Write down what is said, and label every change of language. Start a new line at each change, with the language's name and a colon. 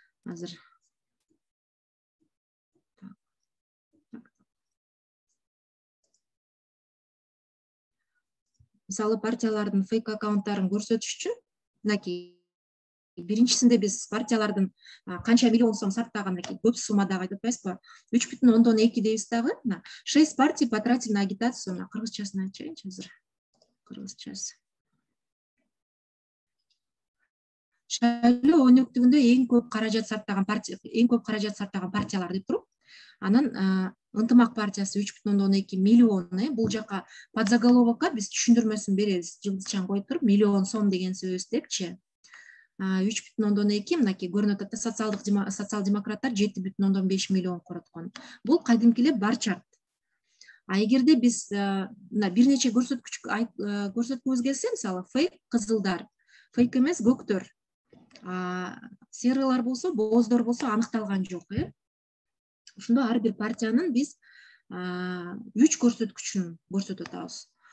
Kyrgyz: Азыр мисалы партиялардын фейк аккаунттарын көрсөтүш үчүн мынакей биринчисинде биз партиялардын канча миллион сом сарптаган мынакей көп суммадагы айтып атпайбызбы? 3,2 дейбиз дагы.
Russian: 6 партий потратили на агитацию.
Kyrgyz: Кыргызчасын айтчайынчы азыр. Кыргызчасы. Шайлоо өнөктүгүндө эң көп каражат сарптаган партиялар деп туруп, анан Ынтымак партиясы 3,2 миллион. Бул жака подзаголовокко биз түшүндүрмөсүн беребиз. Жылдызчан коюп туруп, миллион сом деген сөз депчи. 3,2 мынакей көрүнүп атат. Социал-демократтар 7,5 миллион короткон. Бул кадимкиле бар чарт. Эгерде биз бир нече көрсөткүбүз келсе, мисалы фейк кызылдар, фейк эмес көктөр, серыйлар болсо, бооздор болсо аныкталган жок. Ошондо ар бир партиянын биз 3 көрсөткүчүн көрсөтүп атабыз.